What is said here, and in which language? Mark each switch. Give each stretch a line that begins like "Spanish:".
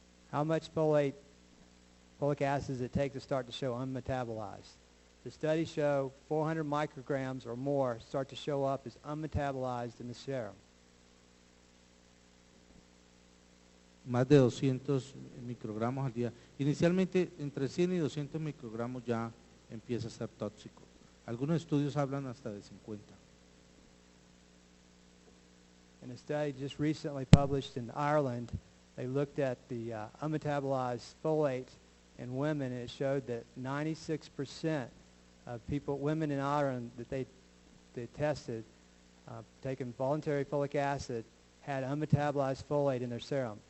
English: How much folic acid does it take to start to show unmetabolized? The studies show 400 micrograms or more start to show up as unmetabolized in the serum.
Spanish: más de 200 microgramos al día. Inicialmente entre 100 y 200 microgramos ya empieza a ser tóxico. Algunos estudios hablan hasta de 50.
English: In a study just recently published in Ireland, they looked at the unmetabolized folate in women, and it showed that 96% of women in Ireland that they tested, taking voluntary folic acid, had unmetabolized folate in their serum.